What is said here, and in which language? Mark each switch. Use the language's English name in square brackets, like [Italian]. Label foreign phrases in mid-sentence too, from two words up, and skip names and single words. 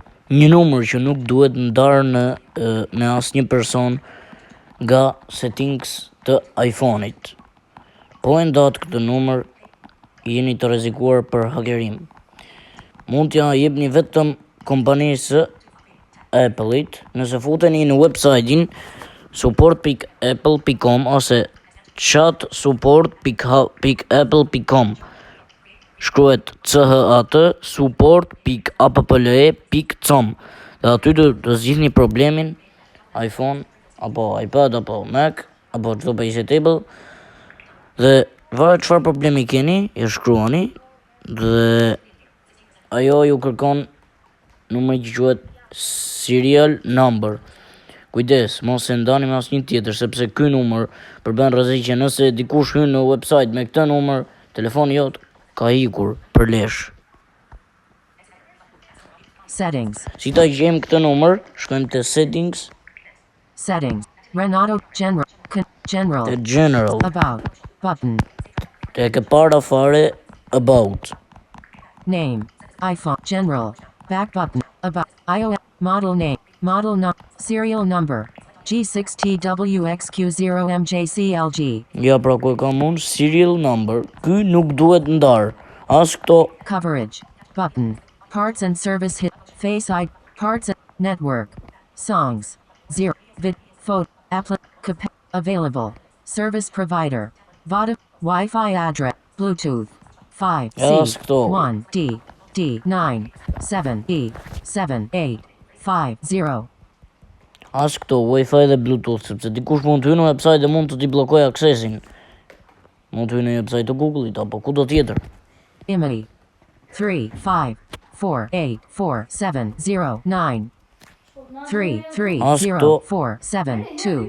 [Albanian] një numër që nuk duhet ndarë me asnjë person nga settings të iPhone-it. Po e ndatë këtë numër, jeni të rrezikuar për hakerim. Mund t'ja jepni vetëm kompanisë Apple-it nëse futeni në website-in support.apple.com ose chatsupport.apple.com. Shkruhet CHAT support.apple.com dhe aty të zgjidhni problemin iPhone apo iPad apo Mac apo çdo PC table dhe varet çfarë problemi keni, ju shkruani dhe ajo ju kërkon numrin që quhet [English] serial number. [Albanian] Kujdes, mos e ndani me asnjë tjetër sepse ky numër përben rrezik që nëse dikush hyn në website me këtë numër, telefoni jot ka ikur për lesh. Settings. Si ta gjejmë këtë numër, shkojmë te settings. [English] Settings. Renato General. General. [Albanian] Te general. [English] About. Button. [Albanian] Te ke para fare about. [English] Name. iPhone. General. Back button. About. iOS. Model name. Model serial number. G6TWXQ0MJCLG. [Albanian] Ja pra ku e kam unë, [English] serial number. [Albanian] Ky nuk duhet ndar. As këto. [English] Coverage. Button. Parts and service hit. Face ID. Parts and network. Songs. 0. Vid. Photo. Available. Service provider. Vodafone. Wi-Fi address. Bluetooth. 5 C 1 D D 9 7 E 7 8 5 0. [Albanian] As këto Wi-Fi dhe Bluetooth, sepse dikush mund të hyjë në website dhe mund të t'i bllokojë aksesin. Mund të hyjë në website të Google-it apo kudo tjetër. IMEI 3 5 4 8 4 7 0 9 3 3 0 4 7 2.